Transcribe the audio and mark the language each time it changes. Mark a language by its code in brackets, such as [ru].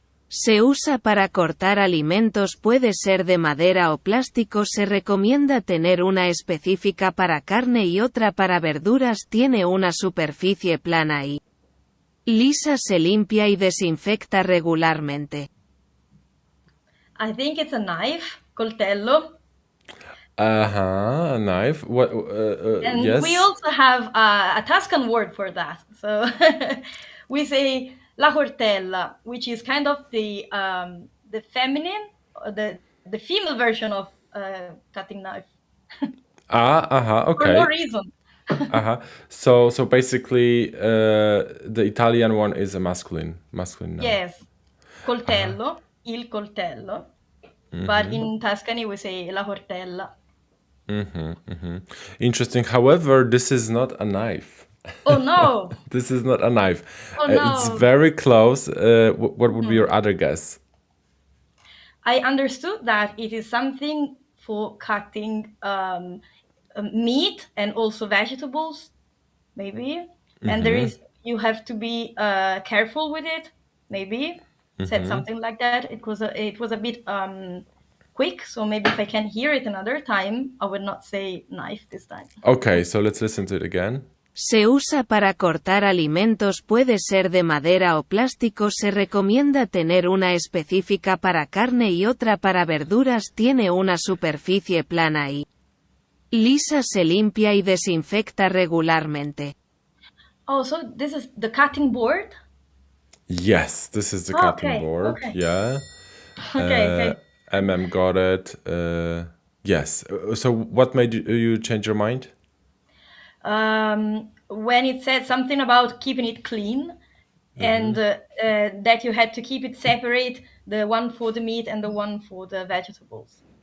[es] Se usa para cortar alimentos, puede ser de madera o plástico. Se recomienda tener una específica para carne y otra para verduras. Tiene una superficie plana y lisa. Se limpia y desinfecta regularmente. [en] I think it's a knife, coltello. A knife. What? And yes. we also have a Tuscan word for that. So we say la cortella, which is kind of the feminine, or the female version of cutting knife. Okay. For no reason. So basically, the Italian one is a masculine knife. [it] Yes, coltello, il coltello. [en] But in Tuscany we say la cortella. Interesting. However, this is not a knife. Oh no! This is not a knife. Oh no! It's very close. What would be your other guess? I understood that it is something for cutting meat and also vegetables, maybe. And you have to be careful with it, maybe. Said something like that. It was a bit quick, so maybe if I can hear it another time, I would not say knife this time. Okay, so let's listen to it again. [es] Se usa para cortar alimentos, puede ser de madera o plástico. Se recomienda tener una específica para carne y otra para verduras. Tiene una superficie plana y lisa. Se limpia y desinfecta regularmente. [en] Oh, so this is the cutting board? Yes, this is the cutting board. Okay. Yeah. Okay. Got it. Yes. So what made you change your mind? When it said something about keeping it clean, and that you had to keep it separate, the one for the meat and the one for the vegetables.